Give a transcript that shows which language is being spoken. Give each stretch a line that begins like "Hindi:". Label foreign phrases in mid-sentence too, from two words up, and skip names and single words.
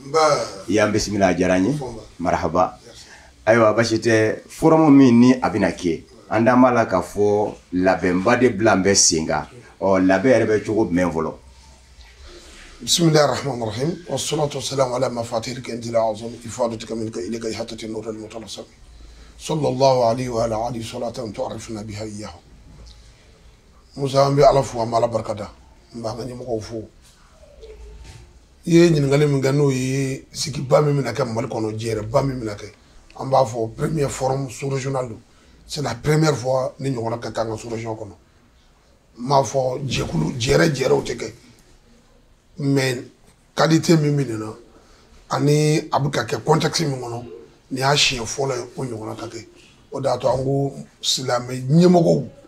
Bambara: i y'an bisimila a diyara n ye marahaba ayiwa basi tɛ forumu min ni a bɛna kɛ an da b'a la k'a fɔ labɛnba de bila an bɛ sen kan labɛn yɛrɛ bɛ cogo jumɛn fɔlɔ
Arabic: بسم الله الرحمن الرحيم والصلاة والسلام على مفاتح الكنز الأعظم إفاضتك منك إليك إحاطة النور المطلسم صلى الله عليه وعلى آله صلاة تعرفنا بها إياه
Bambara: Musa an bɛ Ala fo an bɛ Ala barikada n b'an ka ɲɛmɔgɔw fo i ye ɲininkali min kɛ n'o ye sigiba min bɛna kɛ Mali kɔnɔ jɛyɛrɛba min bɛna kɛ an b'a fɔ
French: premier forum sous-régional
Bambara: don
French: c'est la première fois
Bambara: ni ɲɔgɔnna ka kɛ an ka sous-région kɔnɔ n m'a fɔ jɛkulu jɛrɛw tɛ kɛ mais qualité min bɛ nin na ani a bɛ ka kɛ contexte min kɔnɔ nin y'a siɲɛ fɔlɔ ye o ɲɔgɔnna ka kɛ o de y'a to an ko silamɛ ɲɛmɔgɔw